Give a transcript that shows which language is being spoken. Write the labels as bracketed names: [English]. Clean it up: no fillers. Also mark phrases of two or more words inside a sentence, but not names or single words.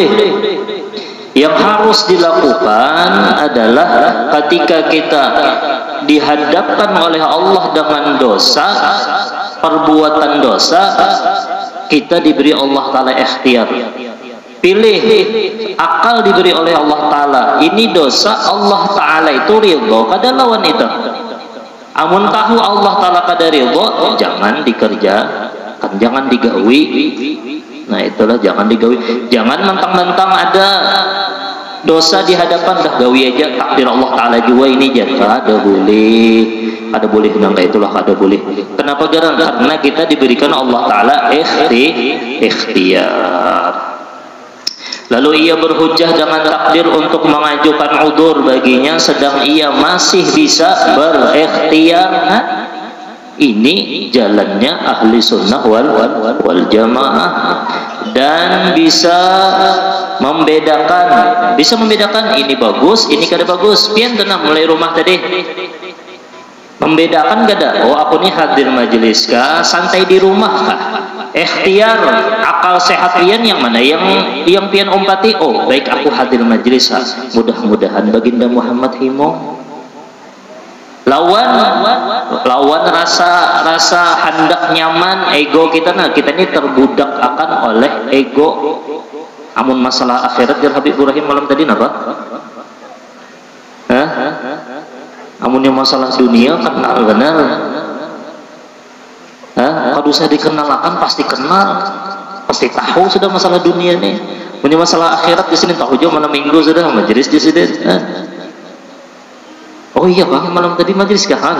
[Indonesian] Yang harus dilakukan adalah ketika kita dihadapkan oleh Allah dengan dosa, perbuatan dosa, kita diberi Allah Ta'ala ikhtiar. Pilih, akal diberi oleh Allah Ta'ala. [Banjar] Ini dosa Allah Ta'ala itu ridho, kada lawan itu. Amun tahu Allah Ta'ala kada ridho, jangan dikerjakan, jangan digawi. Nah itulah jangan digawi. Jangan mentang-mentang ada dosa di hadapan dah gawi aja takdir Allah Ta'ala juga ini jangan, kada boleh, kada boleh nangka itulah kada boleh. Kenapa garang? Karena kita diberikan Allah Ta'ala ikhtiar. [Indonesian] Lalu ia berhujjah dengan takdir untuk mengajukan udzur baginya sedang ia masih bisa berikhtiar. Ini jalannya [Arabic] أهل السنة والجماعة, [Indonesian] dan bisa membedakan ini bagus, ini kada bagus. [Banjar] Pian tenang mulai rumah tadi membedakan kada? Oh aku nih hadir majelis kah, santai di rumah kah? ikhtiar akal sehat pian yang mana yang pian umpati, oh baik aku hadir majlis, mudah-mudahan baginda Muhammad himo lawan rasa hendak nyaman ego kita. Nah kita ini terbudak akan oleh ego. Amun masalah akhirat jar Habib Ibrahim malam tadi napa? Amun yang masalah dunia kenal benar. [Indonesian] Kalau saya dikenalkan pasti kenal, pasti tahu sudah masalah dunia nih. Punya masalah akhirat di sini tahu juga malam minggu sudah majelis di sini. [Banjar] Oh iya bang, malam tadi majelis kah?